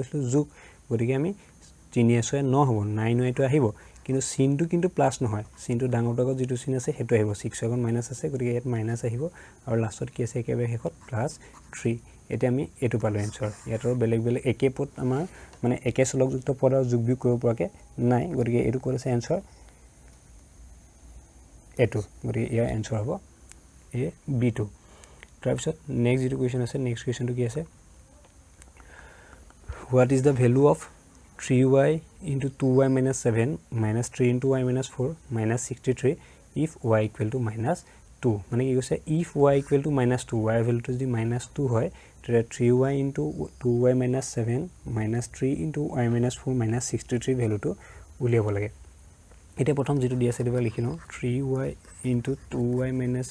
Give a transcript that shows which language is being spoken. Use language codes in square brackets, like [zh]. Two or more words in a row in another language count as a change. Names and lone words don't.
[as] কৈছিলোঁ যোগ গতিকে আমি 3 9 হ'ব 9y আহিব কিন্তু চিনটো কিন্তু প্লাছ নহয় চিনটো ডাঙৰটো আগত যিটো চিন আছে সেইটো আহিব 6 আগত মাইনাছ আছে গতিকে ইয়াত মাইনাছ আহিব আৰু লাষ্টত কি আছে একেবাৰে শেষত +3 এতিয়া আমি এইটো পালোঁ এনচাৰ ইয়াত আৰু বেলেগ একে পদ আমাৰ মানে একে চলকযুক্ত পদ আৰু যোগ বিয়োগ কৰিব পৰাকৈ নাই গতিকে এইটো ক'ত আছে এনচাৰ এইটো গতিকে ইয়াৰ এনচাৰ হ'ব B2 তাৰপিছত নেক্সট যিটো কুৱেশ্যন আছে নেক্সট কুৱেশ্যনটো কি আছে [en] what is the value of [as] 3y * 2y - 7 - 3 * y - 4 - 63 [en] if y = -2 [as] মানে কি কৈছে [en] if y = -2 [as] y ভেলুটো যদি -2 হয় তেতিয়া 3y * 2y - 7 - 3 * y - 4 - 63 ভেলুটো উলিয়াব লাগে এতিয়া প্ৰথম যেটো দিয়া আছে দিবা লিখি লওঁ 3y * 2y -